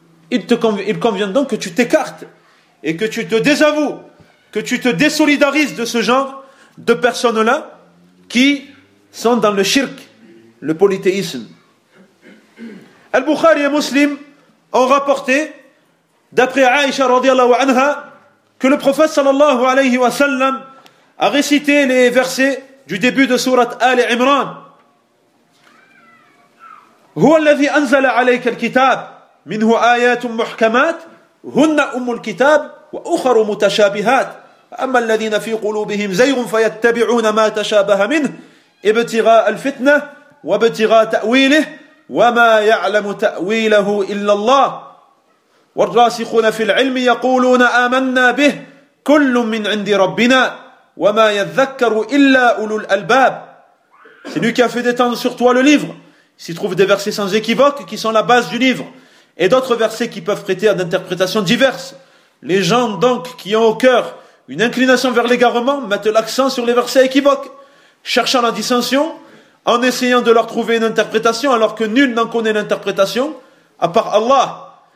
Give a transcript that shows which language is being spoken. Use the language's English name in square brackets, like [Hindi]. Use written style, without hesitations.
[French] Il convient donc que tu t'écartes et que tu te désavoues, que tu te désolidarises de ce genre de personnes-là qui sont dans le shirk, le polythéisme. Al-Bukhari et Muslim ont rapporté, d'après Aïcha [Arabic] radiallahu anha, [French] que le prophète [Arabic] sallallahu alayhi wa sallam [French] a récité les versets du début de sourate Ali Imran. [Arabic] هو الذي أنزل عليك الكتاب منه آيات محكمات هن أم الكتاب وأخر متشابهات أما الذين في قلوبهم زيغ فيتبعون ما تشابه منه ابتغاء الفتنة وابتغاء تأويله وما يعلم تأويله إلا الله والراسخون في العلم يقولون آمنا به كل من عند ربنا وما يذكر إلا أولو الألباب. [French] C'est lui qui a fait détendre sur toi le livre. S'y trouvent des versets sans équivoque qui sont la base du livre et d'autres versets qui peuvent prêter à d'interprétations diverses. Les gens donc qui ont au cœur une inclination vers l'égarement mettent l'accent sur les versets équivoques, cherchant la dissension en essayant de leur trouver une interprétation alors que nul n'en connaît l'interprétation à part Allah.